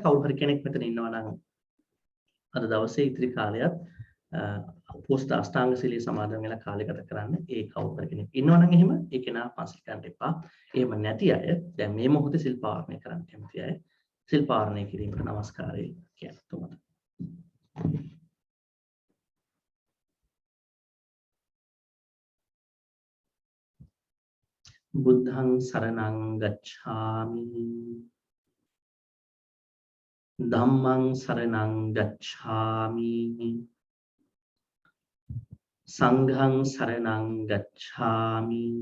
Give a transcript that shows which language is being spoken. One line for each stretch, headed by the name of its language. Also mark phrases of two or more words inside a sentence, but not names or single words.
Sinhala: කවුරු හරි කෙනෙක් මෙතන ඉන්නවා නම් අද දවසේ ඉතිරි කාලයත් පොස්ත අෂ්ටාංග සීලයේ සමාදන් වෙලා කාලය ගත කරන්න ඒ කවුරු හරි කෙනෙක් ඉන්නවා නම් එහෙම ඒ කෙනා පන්සිල් ගන්න එපා. එහෙම නැති අය දැන් මේ මොහොතේ සිල් පාරණය කරන්න කැමති අය සිල් පාරණය කිරීමට নমස්කාරය කියන්න තුමත.
Pali: බුද්ධං සරණං ගච්ඡාමි ධම්මං සරණං ගච්ඡාමි සංඝං සරණං ගච්ඡාමි